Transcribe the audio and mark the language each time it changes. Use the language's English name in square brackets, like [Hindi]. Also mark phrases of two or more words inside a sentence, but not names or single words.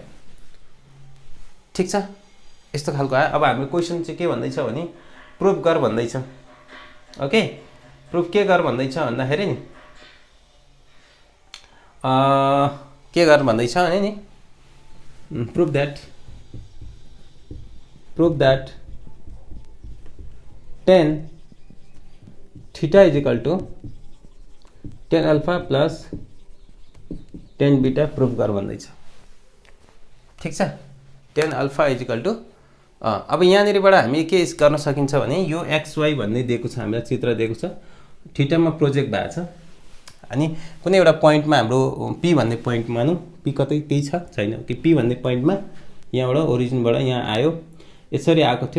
[Nepali] ठिक छ यस्तो खालको आयो। अब हाम्रो क्वेसन चाहिँ के भन्दैछ भने प्रुफ गर भन्दैछ। ओके प्रुफ के गर भन्दैछ भन्दाखेरि नि के गर भन्दैछ भने नि [English] prove that tan theta is equal to tan alpha plus tan beta [Nepali] प्रुफ गर भन्दैछ। ठिक छ [English] tan alpha is equal to [Nepali] अब यहाँनिरबाट हामी के गर्न सकिन्छ भने यो XY भन्ने दिएको छ हामीलाई चित्र दिएको छ। थीटामा प्रोजेक्ट भएको छ अनि कुनै एउटा पोइन्टमा हाम्रो P भन्ने पोइन्ट मानौँ P कतै केही छ छैन कि P भन्ने पोइन्टमा यहाँबाट ओरिजिनबाट यहाँ आयो यसरी आएको थियो।